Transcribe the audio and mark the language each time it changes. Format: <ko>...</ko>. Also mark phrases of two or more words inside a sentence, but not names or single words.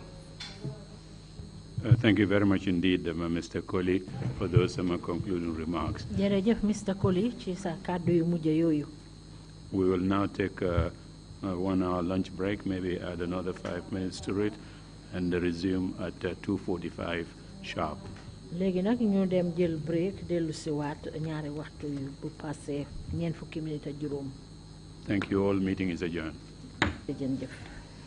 <en>Thank you very much indeed, Mr. Colley, for those concluding remarks. Mr. Colley, we will now take a 1-hour lunch break, maybe add another 5 minutes to it, and resume at 2:45 sharp.</en> <wo>Léegi nag ñu dem jël break dellu si waat ñaari waxtu yu bu passé ñeent fukki minute ak juróom.</wo> <en>Thank you all. Meeting is adjourned.</en> <wo>Jërëjëf.</wo>